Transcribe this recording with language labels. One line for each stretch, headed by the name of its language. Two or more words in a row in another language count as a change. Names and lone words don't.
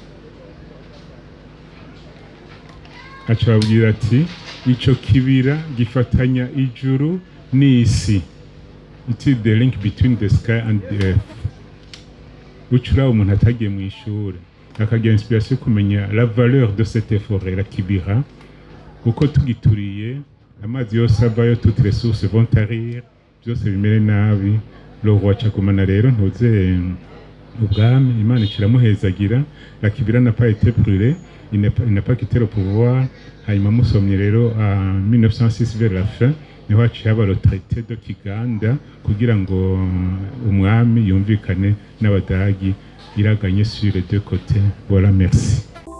Rundi: Acababwira ati ico kibira gifatanya ijuru n'isi.
English: It is the link between the sky and the earth.
Rundi: Ucura umuntu atagiye mu ishure akagira inspiration kumenya
French: la valeur de cette forêt la Kibira,
Rundi: kuko tugituriye amazi yose avayo,
French: toutes les sources vont tarir,
Rundi: byose bimere nabi.
French: Le roi
Rundi: Chagumana rero ntuze ubwami Imana ikiramuhezagira.
French: La Kibira n'a pas été brûlée, il n'a pas quitté le pouvoir.
Rundi: Hanyuma musomye rero
French: en 1906 vers la fin
Rundi: niho haciye haba
French: le traité de Kiganda
Rundi: kugira ngo umwami yumvikane n'abadagi, iraganye
French: sur les deux côtés. Voilà, merci.